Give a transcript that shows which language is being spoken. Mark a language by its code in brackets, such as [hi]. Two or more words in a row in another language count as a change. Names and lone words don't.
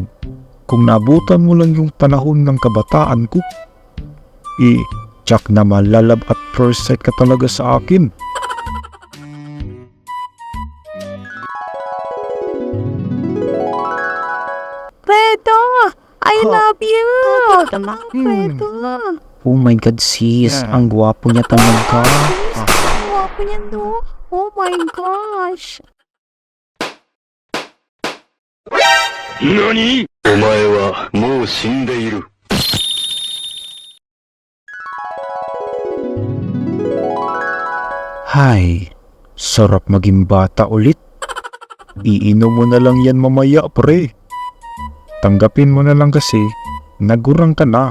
[tl] Kung nabutan mo lang yung panahon ng kabataan ko, tsak na malalab [en] at first sight [tl] ka talaga sa akin. Fredo, [en] I love you! [tl] Fredo! [en] Oh my God sis, [tl] ang gwapo niya talaga. Ang gwapo niya no? [en] Oh my gosh! [ja] NANI?! お前はもう死んでいる。 [tl] Hay, sarap maging bata ulit. Iinom mo na lang yan mamaya pre. Tanggapin mo na lang kasi nagurang ka na.